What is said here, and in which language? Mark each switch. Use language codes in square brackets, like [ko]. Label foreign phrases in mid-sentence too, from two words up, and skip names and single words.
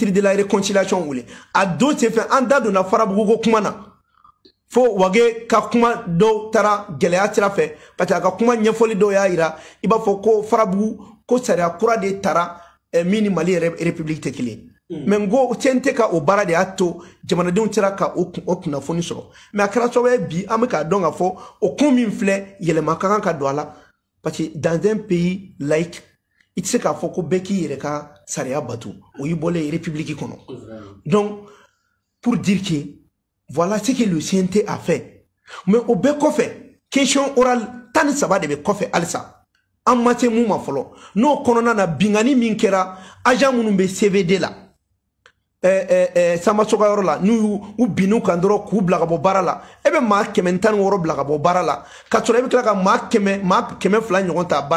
[fr] de la réconciliation [bm] wele a don senfɛ an da donna Farabugu ko kuma na fo wage ka kuma dɔw taara gɛlɛya sira fɛ parce que a ka kuma ɲɛfɔli dɔw y'a yira i b'a fɔ ko Farabugu ko sariya kura de taara min ni Mali république tɛ kelen mais ngo CNT ka o baara de y'a to jamanadenw sera ka o kunnafoni sɔrɔ mais a kɛra sababu ye bi an bɛ k'a dɔn k'a fɔ o kun min filɛ yɛlɛma ka kan ka don a la [fr] parce que dans un pays laïque [bm] i tɛ se k'a fɔ ko bɛɛ k'i yɛrɛ ka sariya batu o y'i bɔlen république kɔnɔ [fr] donc pour dire que voilà ce que le CNT a fait. [bm] Mais au bɛɛ kɔfɛ [fr] question orale [bm] 13 de bɛ kɔfɛ halisa an ma se mun ma fɔlɔ n'o kɔnɔna na bingani min kɛra agent minnu bɛ CVD la Samba Soga yɔrɔ la n'u y'u bin'u kan dɔrɔn k'u bila ka bɔ baara la e bɛ maa 116 bila ka bɔ baara la ka sɔrɔ e bɛ tila ka maa 200 ɲɔgɔn ta baara